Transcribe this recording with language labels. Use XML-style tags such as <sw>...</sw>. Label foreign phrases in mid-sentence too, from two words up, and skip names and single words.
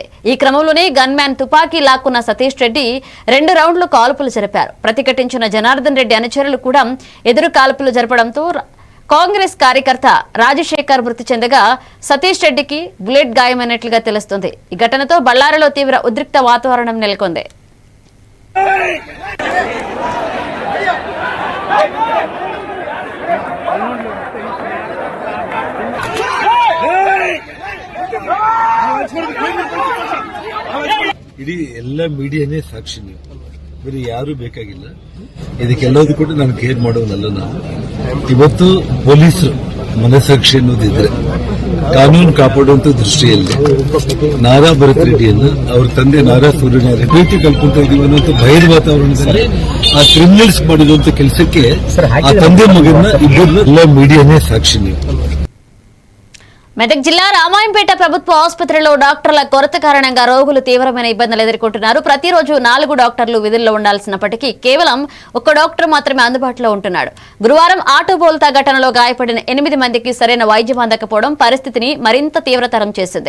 <te>ఈ క్రమంలోనే గన్మ్యాన్ తుపాకీ లాక్కున్న సతీష్ రెడ్డి 2 రౌండ్లు కాల్పులు జరిపారు. ప్రతిఘటించిన జనార్దన్ రెడ్డి అనుచరులు కూడా ఎదురు కాల్పులు జరపడంతో కాంగ్రెస్ కార్యకర్త రాజశేఖర్ మృతి చెందగా సతీష్ రెడ్డికి బుల్లెట్ గాయమైనట్లుగా తెలుస్తుంది. ఈ ఘటనతో బళ్ళారిలో తీవ్ర ఉద్రిక్త వాతావరణం నెలకొంది.</te> <kn>ಇಡೀ ಎಲ್ಲ ಮೀಡಿಯಾನೇ ಸಾಕ್ಷಿ. ನೀವು ಬೇರೆ ಯಾರು ಬೇಕಾಗಿಲ್ಲ. ಇದಕ್ಕೆಲ್ಲದೂ ಕೂಡ ನಾನು</kn> <en>care.</en> <kn>ನಾನು ಇವತ್ತು ಪೊಲೀಸರು ಮನಸಾಕ್ಷಿ ಅನ್ನೋದಿದ್ರೆ ಕಾನೂನು ಕಾಪಾಡುವಂತ ದೃಷ್ಟಿಯಲ್ಲಿ ನಾರಾ ಭರತ್ ರೆಡ್ಡಿಯನ್ನ ಅವ್ರ ತಂದೆ ನಾರಾ ಸೂರ್ಯನಾರಾಯಣ ಪ್ರೀತಿ ಕಲ್ಕೊಂತ ಇದೀವಿ ಅನ್ನೋಂಥ ಭಯದ ವಾತಾವರಣದಲ್ಲಿ ಆ ಕ್ರಿಮಿನಲ್ಸ್ ಮಾಡಿದಂತ ಕೆಲಸಕ್ಕೆ ಆ ತಂದೆ ಮಗನ ಇಬ್ಬರನ್ನ ಎಲ್ಲ ಮೀಡಿಯಾನೇ ಸಾಕ್ಷಿ. ನೀವು</kn> <te>మెదక్ జిల్లా రామాయంపేట ప్రభుత్వ ఆసుపత్రిలో డాక్టర్ల కొరత కారణంగా రోగులు తీవ్రమైన ఇబ్బందులు ఎదుర్కొంటున్నారు. ప్రతిరోజు 4 డాక్టర్లు విధుల్లో ఉండాల్సినప్పటికీ కేవలం 1 డాక్టర్ మాత్రమే అందుబాటులో ఉంటున్నాడు. గురువారం ఆటో బోల్తా ఘటనలో గాయపడిన 8 మందికి సరైన వైద్యం అందకపోవడం పరిస్థితిని మరింత తీవ్రతరం చేసింది.</te>